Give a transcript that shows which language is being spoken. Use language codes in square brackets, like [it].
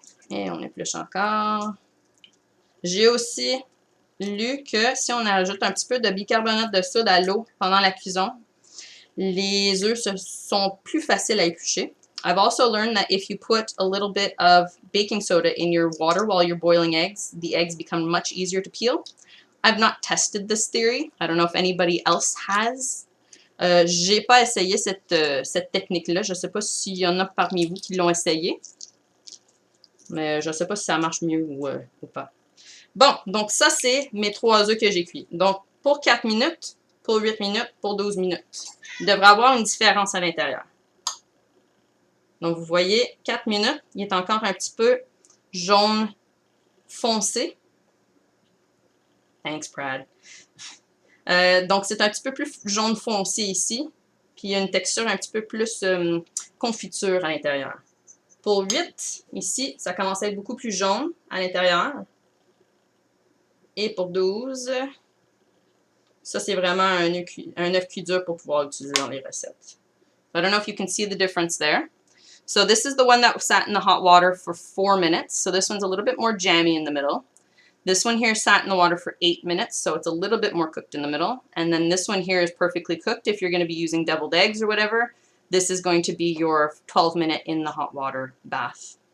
[fr] Et on épluche encore. J'ai aussi lu que si on ajoute un petit peu de bicarbonate de soude à l'eau pendant la cuisson, les œufs sont plus faciles à éplucher. [en] I've also learned that if you put a little bit of baking soda in your water while you're boiling eggs, the eggs become much easier to peel. I've not tested this theory. I don't know if anybody else has. [fr] J'ai pas essayé cette technique-là. Je ne sais pas s'il y en a parmi vous qui l'ont essayé. Mais je ne sais pas si ça marche mieux ou pas. Bon, donc ça, c'est mes 3 œufs que j'ai cuits. Donc, pour 4 minutes, pour 8 minutes, pour 12 minutes. Il devrait avoir une différence à l'intérieur. Donc, vous voyez, 4 minutes, il est encore un petit peu jaune foncé. [en] Thanks, Brad. [fr] Donc, c'est un petit peu plus jaune foncé ici. Puis, il y a une texture un petit peu plus confiture à l'intérieur. Pour 8, ici, ça commence à être beaucoup plus jaune à l'intérieur. Et pour 12, ça, c'est vraiment un œuf cuit dur pour pouvoir l'utiliser dans les recettes. [en] I don't know if you can see the difference there. So this is the one that sat in the hot water for 4 minutes. So this one's a little bit more jammy in the middle. This one here sat in the water for 8 minutes, so it's a little bit more cooked in the middle. And then this one here is perfectly cooked. If you're going to be using deviled eggs or whatever, this is going to be your 12-minute in the hot water bath.